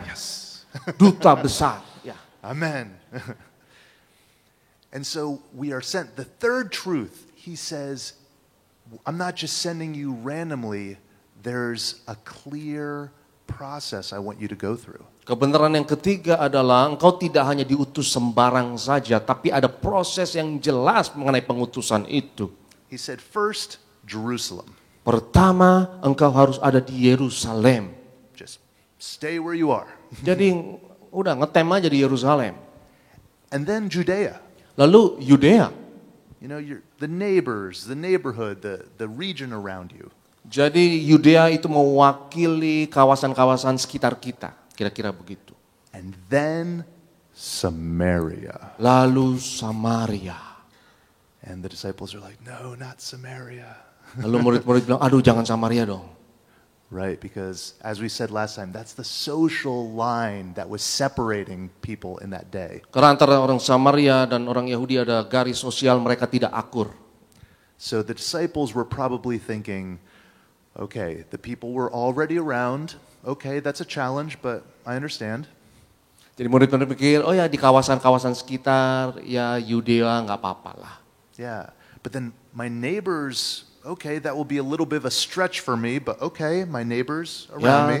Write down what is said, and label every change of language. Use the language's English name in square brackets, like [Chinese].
[English] Yes. [Indonesian] Duta besar. Ya. [English] Amen. And so we are sent. The third truth, he says, I'm not just sending you randomly. There's a clear process I want you to go through. [Indonesian] Kebenaran yang ketiga adalah engkau tidak hanya diutus sembarang saja, tapi ada proses yang jelas mengenai pengutusan itu. [English] He said, first, Jerusalem. [Indonesian] Pertama, engkau harus ada di Yerusalem. [English] Just stay where you are. [Indonesian] Jadi udah ngetem aja di Yerusalem. [English] And then Judea. [Indonesian] Lalu Yudea. [English] You know, the neighbors, the neighborhood, the region around you. [Indonesian] Jadi Yudea itu mewakili kawasan-kawasan sekitar kita. Kira-kira begitu. [English] And then Samaria. [Indonesian] Lalu Samaria. [English] And the disciples are like, no, not Samaria. [Indonesian] Lalu murid-murid bilang, aduh jangan Samaria dong. [English] Right, because as we said last time, that's the social line that was separating people in that day. [Indonesian] Karena antara orang Samaria dan orang Yahudi ada garis sosial, mereka tidak akur. [English] So the disciples were probably thinking, okay, the people were already around. Okay, that's a challenge, but I understand. [Indonesian] Jadi murid-murid pikir, oh ya di kawasan-kawasan sekitar, ya Yudea nggak apa-apa lah. [English] Yeah, but then my neighbors, okay, that will be a little bit of a stretch for me, but okay, my neighbors around me.